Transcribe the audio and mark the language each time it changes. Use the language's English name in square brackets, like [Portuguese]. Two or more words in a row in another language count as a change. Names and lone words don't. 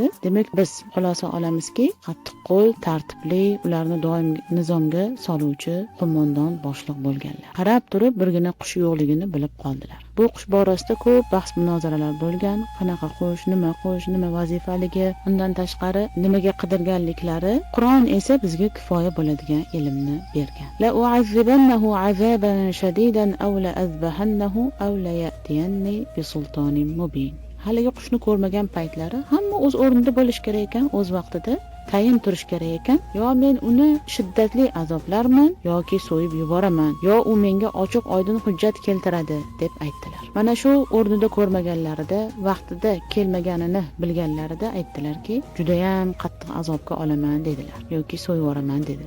[Uzbek] Demak, biz xulosa olamizki, qattiqqo'l, tartibli, ularni doim nizomga soluvchi qo'mondon boshliq bo'lganlar. Qarab turib birgina qush yo'qligini bilib qoldilar. Bu qush borasida ko'p bahs munozaralar bo'lgan. Qanaqa qush, nima vazifaligi, undan tashqari nimaga qidirganliklari. Qur'on esa bizga kifoya bo'ladigan ilmni bergan. [Arabic] لأعذبنه عذابا شديدا أو لأذبحنه أو ليأتيني بسلطان مبين. [Uzbek] Haligi qushni ko'rmagan paytlari hamma o'z o'rnida bo'lish kerak ekan, o'z vaqtida. tayin turish kerak ekan. Yo men uni shiddatli azoblarman yoki so'yib yuboraman, yo u menga ochiq oydin hujjat keltiradi deb aytdilar. Mana shu o'rnida ko'rmaganlarida, vaqtida kelmaganini bilganlarida aytdilarki, juda ham qattiq azobga olaman dedilar yoki so'yib yuboraman dedilar.